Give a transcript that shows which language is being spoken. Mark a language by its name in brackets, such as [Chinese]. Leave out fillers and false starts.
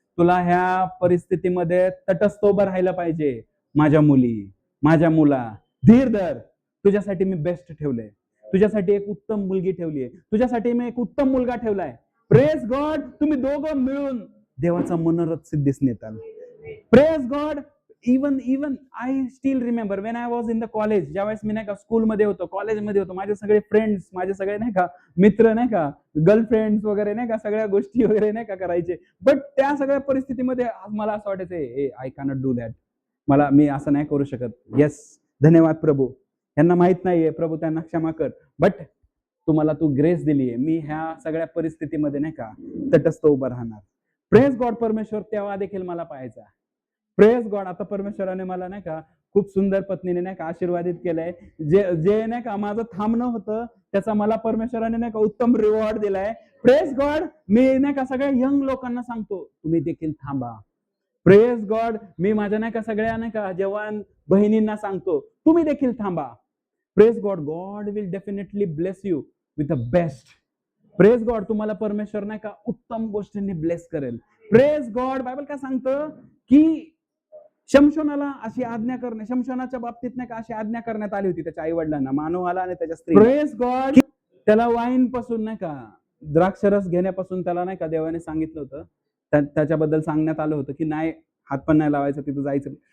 [Marathi] तुला ह्या परिस्थितीमध्ये तटस्थ उभं राहायला पाहिजे. माझ्या मुली, माझ्या मुला, धीर धर. तुझ्यासाठी मी बेस्ट ठेवलंय. तुझ्यासाठी एक उत्तम मुलगी ठेवलीये. तुझ्यासाठी मी एक उत्तम मुलगा ठेवलाय. Praise God. तुम्ही दोघं मिळून देवाचा मनोरथ सिद्धीस नेताल. [English] Praise God. Even I still remember when I was in the college. [Marathi] ज्यावेळेस मी नाही का स्कूलमध्ये होतो, कॉलेजमध्ये होतो, माझे सगळे फ्रेंड्स, माझे सगळे नाही का मित्र नाही का, गर्लफ्रेंड्स वगैरे नाही का, सगळ्या गोष्टी वगैरे नाही का करायचे. बट त्या सगळ्या परिस्थितीमध्ये मला असं वाटायचं, [English] I cannot do that. [Marathi] मी असं नाही करू शकत. येस, धन्यवाद प्रभू. यांना माहित नाहीये प्रभू, त्यांना क्षमा कर. बट तुम्हाला तू ग्रेस दिलीये, मी ह्या सगळ्या परिस्थितीमध्ये नाही का तटस्थ उभं राहणार. Praise God. परमेश्वर तेव्हा देखील मला पाहायचा. Praise God. आता परमेश्वराने मला नाही का खूप सुंदर पत्नीने नाही का आशीर्वादित केलंय. जे नाही का माझं थांबणं होतं त्याचा मला परमेश्वराने नाही का उत्तम रिवॉर्ड दिलाय. Praise God. मी नाही का सगळ्या यंग लोकांना सांगतो, तुम्ही देखील थांबा. Praise God. मी माझ्या नाही का सगळ्या नाही का जवान बहिणींना सांगतो, तुम्ही देखील थांबा. [English] Praise God. God will definitely bless you with the best. Praise God. [Marathi] तुम्हाला परमेश्वर नाही का उत्तम गोष्टींनी ब्लेस करेल. Praise God. बायबल काय सांगतं की शमशोनाला अशी आज्ञा करणे, शमशोनाच्या बाबतीत नाही का अशी आज्ञा करण्यात आली होती त्याच्या आई वडिलांना, मानवाला आणि त्याच्या स्त्री. Praise God. त्याला वाईन पासून नाही का द्राक्षरस घेण्यापासून त्याला नाही का देवाने सांगितलं होतं, त्याच्याबद्दल सांगण्यात आलं होतं की नाही, हात पण नाही लावायचं, तिथं जायचं.